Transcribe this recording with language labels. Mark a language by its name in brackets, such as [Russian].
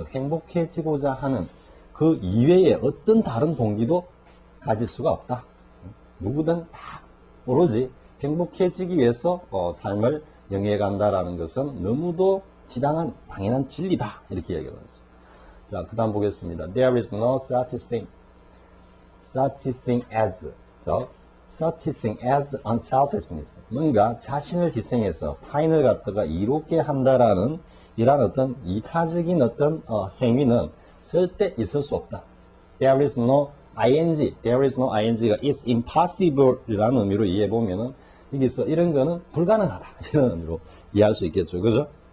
[Korean] 행복해지고자 하는 그 이외에 어떤 다른 동기도 가질 수가 없다. 누구든 다 오로지 행복해지기 위해서 삶을 영위해 간다라는 것은 너무도 지당한 당연한 진리다 이렇게 얘기를 하죠. 자, 그 다음 보겠습니다. [English] There is no such thing as such thing as unselfishness. [Korean] 뭔가 자신을 희생해서 타인을 갖다가 이롭게 한다라는 이런 어떤 이타적인 어떤 행위는 절대 있을 수 없다. [English] There is no [Korean] ing가 [English] is impossible [Korean] 이라는 의미로 이해해 보면은 여기서 이런 거는 불가능하다 이런 의미로 이해할 수 있겠죠. 그죠?